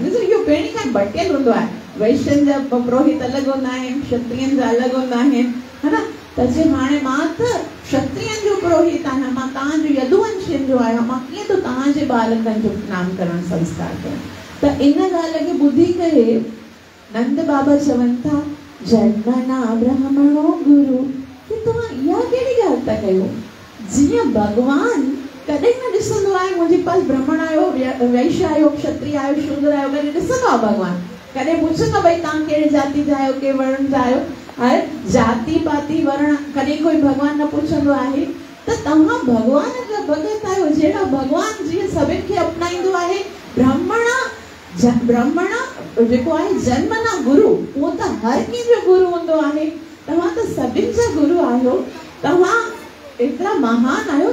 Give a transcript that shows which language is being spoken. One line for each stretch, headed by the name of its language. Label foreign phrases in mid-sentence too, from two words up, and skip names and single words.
Sindhi: ॾिसो इहो पहिरीं खां भटियल हूंदो आहे। वैश्यनि जा पुरोहित अलॻि हूंदा आहिनि क्षत्रियनि जा अलॻि हूंदा आहिनि है न। त जे हाणे मां त क्षत्रियनि जो पुरोहित आहियां मां तव्हांजो यदुवंशियुनि जो आहियां मां कीअं थो तव्हांजे बालकनि जो नामकरण संस्कार कयां। त इन ॻाल्हि खे ॿुधी करे नंद बाबा चवनि था
Sanskrit: जन्मना ब्राह्मणो गुरु
Sindhi: कि तव्हां इहा कहिड़ी ॻाल्हि था कयो। जीअं भॻवान कॾहिं न ॾिसंदो आहे मुंहिंजे पास ब्राह्मण आयो वैश्य आयो क्षत्रिय आयो शूद्र आयो कॾहिं ॾिसंदो आहे भॻवान कॾहिं पुछंदो भई तव्हां कहिड़े जाति जा आहियो कहिड़े वर्ण जा आहियो। हाणे जाति पाति वर्ण कॾहिं कोई भॻवान न पुछंदो आहे। त तव्हां भॻवान जा भॻत आहियो जहिड़ा भॻवान जीअं सभिनि खे अपनाईंदो आहे। ब्राह्मण जेको आहे
Sanskrit: जन्मना गुरु
Sindhi: उहो त हर कंहिंजो गुरु हूंदो आहे। तव्हां त सभिनि जा गुरु आहियो। तव्हां एतिरा महान आहियो।